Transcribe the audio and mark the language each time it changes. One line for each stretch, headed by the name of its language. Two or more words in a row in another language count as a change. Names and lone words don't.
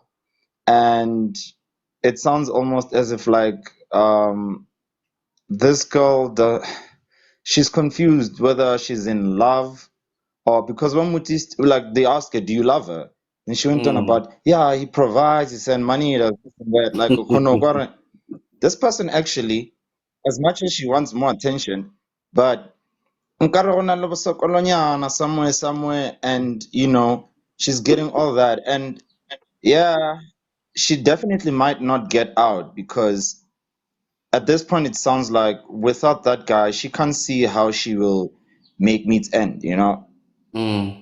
English: And it sounds almost as if like this girl, she's confused whether she's in love or because when Mutis, like they ask her, do you love her? And she went on Mm. about, yeah, he provides, he sends money, he does this and that. Like, this person actually, as much as she wants more attention, but
Tswana: nkare go na le bosekolonyana
English: somewhere, and she's getting all that, and yeah, she definitely might not get out because at this point it sounds like without that guy, she can't see how she will make meets end. Mm.